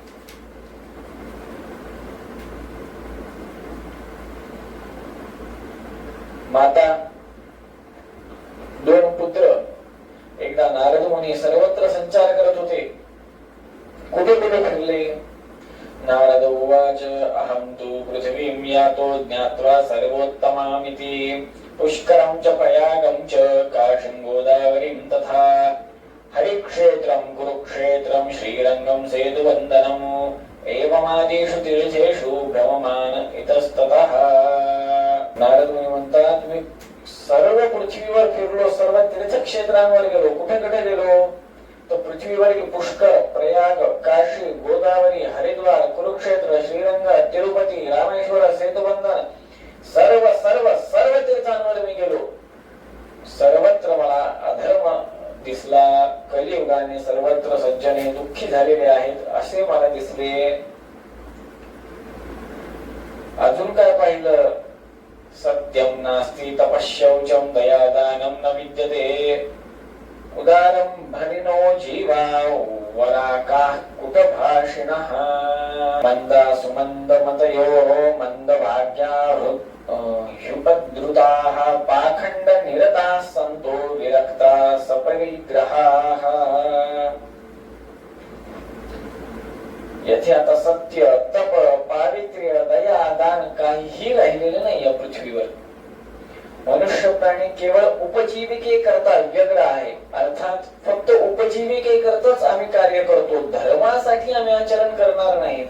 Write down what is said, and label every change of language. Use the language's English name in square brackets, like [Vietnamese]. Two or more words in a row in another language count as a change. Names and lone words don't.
[Marathi] माता, 2 पुत्र. एकदा नारद मुनी सर्वत्र संचार करत होते. कुठे कुठे फिरले. [Sanskrit] नारद उवाच अहं तु पृथ्वीं यातो ज्ञात्वा सर्वोत्तमामिति पुष्करं च प्रयागं च काशीं गोदावरीं तथा हरिक्षेत्रं कुरुक्षेत्रं श्रीरंगं सेतुवन्दनम् एवमादिषु तीर्थेषु भ्रममान इतस्ततः. [Marathi] नारद मुनी म्हणतात, मी सर्व पृथ्वीवर फिरलो, सर्व तीर्थक्षेत्रांवर गेलो. कुठे कुठे गेलो तर पृथ्वीवर पुष्कर, प्रयाग, काशी, गोदावरी, हरिद्वार, कुरुक्षेत्र, श्रीरंग, तिरुपती, रामेश्वर, सेतुबंधन, सर्व सर्व सर्व तीर्थांवर मी गेलो. सर्वत्र मला अधर्म दिसला. कलियुगाने सर्वत्र सज्जने दुःखी झालेले आहेत असे मला दिसले. अजून काय पाहिलं. [Sanskrit] सत्यम नास्ति तपश्शौचम दयादानं न विद्यते उदारं भरिनो जीवा वराकाः कुटभाषिणः मंदा सुमन्दमतयो मन्दभाग्याः ह्युपद्रुताः पाखंड निरताः सन्तो विरक्ताः सपरिग्रहाः. [Marathi] येथे आता सत्य, तप, पावित्र्य, दया, दान काहीही राहिलेलं नाही या पृथ्वीवर. मनुष्य प्राणी केवळ उपजीविके करता व्यग्र आहे. अर्थात फक्त उपजीविके करताच आम्ही कार्य करतो, धर्मासाठी आम्ही आचरण करणार नाहीत.